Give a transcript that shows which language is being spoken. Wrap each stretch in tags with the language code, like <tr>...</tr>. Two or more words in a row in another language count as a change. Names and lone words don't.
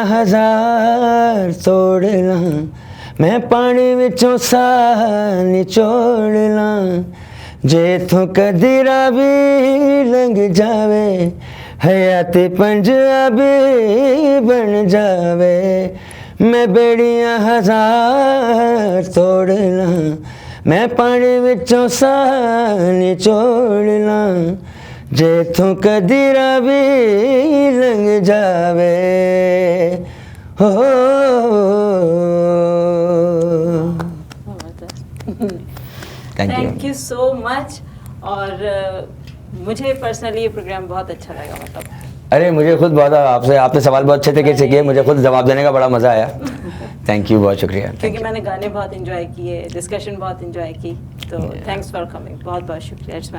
<pa>ਹਜ਼ਾਰ ਤੋੜ ਲਾਂ, ਮੈਂ ਪਾਣੀ ਵਿਚੋਂ ਸਾਹ ਨਿਚੋੜ ਲਾਂ, ਜਿੱਥੋਂ ਕਦੀ ਰਾਵੀ ਲੰਘ ਜਾਵੇ, ਹਯਾਤ ਪੰਜਾਬੀ ਬਣ ਜਾਵੇ, ਮੈਂ ਬੇੜੀਆਂ ਹਜ਼ਾਰ ਤੋੜ ਲਾਂ, ਮੈਂ ਪਾਣੀ ਵਿਚੋਂ ਸਾਹ ਨਿਚੋੜ ਲਾਂ, ਜਿੱਥੋਂ ਕਦੀ ਰਾਵੀ ਲੰਘ ਜਾਵੇ। हो</pa> <en>thank you so much.</en> <hi>और मुझे पर्सनली ये प्रोग्राम बहुत अच्छा लगा, मतलब अरे मुझे खुद बहुत आपने सवाल बहुत अच्छे तरीके से किए, मुझे खुद जवाब देने का बड़ा मज़ा आया।</hi> <en>thank you,</en> <hi>बहुत शुक्रिया। क्योंकि मैंने गाने बहुत एंजॉय किए, डिस्कशन बहुत एंजॉय की, तो</hi> <en>thanks for coming,</en> <hi>बहुत बहुत शुक्रिया।</hi>